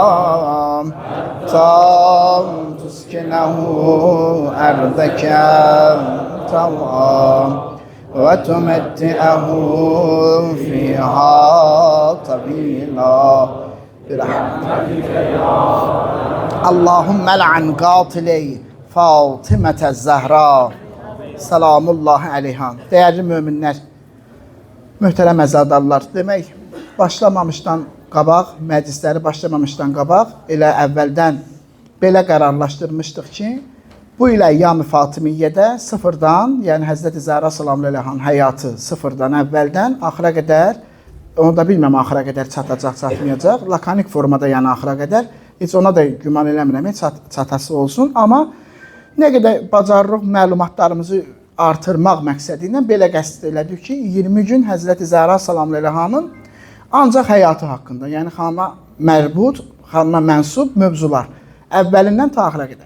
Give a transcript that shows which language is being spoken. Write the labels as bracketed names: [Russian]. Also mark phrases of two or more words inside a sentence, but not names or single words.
[Arabic] تسكنه أرضك طوعا وتمتعه فيها طويلا برحمتك يا اللهم لعن قاتلي فاطمة الزهراء سلام الله عليها. [Azerbaijani] Değerli müminler, mühterem əzadarlar, demək, başlamamışdan qabaq, məclisləri başlamamışdan qabaq, elə əvvəldən belə qərarlaşdırmışdıq ki, bu ilə Əyyam-ı Fatimiyyədə sıfırdan, yəni Həzrəti Zəhra [Arabic] سلام الله عليها [Azerbaijani] həyatı sıfırdan əvvəldən axıra qədər, onu da bilməm axıra qədər çatacaq, çatmayacaq, lakanik formada yəni axıra qədər, heç ona da güman eləmirəm, çatası olsun, amma nə qədər bacarırıq məlumatlarımızı artırmaq məqsədi ilə belə qəsd elədik ki, 20 gün Həzrəti Zəhra [Arabic] سلام الله عليها [Azerbaijani] ancaq həyatı haqqında, yəni xanıma mərbud, xanıma mənsub mövzular əvvəlindən ta axıra qədər.